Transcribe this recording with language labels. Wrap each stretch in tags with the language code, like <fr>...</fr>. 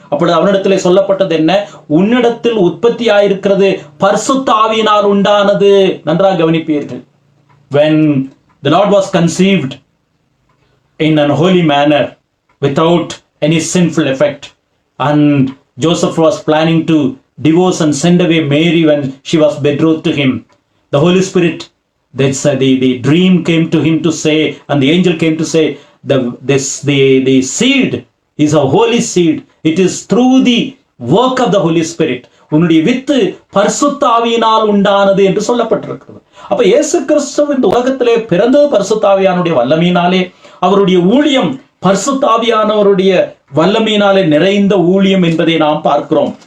<ta>அப்பொழுது அவனிடத்திலே சொல்லப்பட்டது என்ன? உன்னிடத்தில் உற்பத்தி ஆயிருக்கிறது பரிசுத்த ஆவியினால் உண்டானது. நன்றாக கவனிப்பீர்கள்.</ta> <en>When the Lord was conceived in an holy manner without any sinful effect, and Joseph was planning to divorce and send away Mary when she was betrothed to him, the Holy Spirit, the dream came to him to say, and the angel came to say, the seed is a holy seed. It is through the work of the Holy Spirit.</en> <ta>உன்னுடைய with பரிசுத்த ஆவியினால் உண்டானது என்று சொல்லப்பட்டிருக்கிறது. அப்ப இயேசு கிறிஸ்து இந்த உலகத்திலே பிறந்தது பரிசுத்த ஆவியானுடைய வல்லமையினாலே, அவருடைய ஊழியம் பரிசுத்த ஆவியானவருடைய வல்லமையினாலே நிறைந்த ஊழியம் என்பதை நாம் பார்க்கிறோம்.</ta>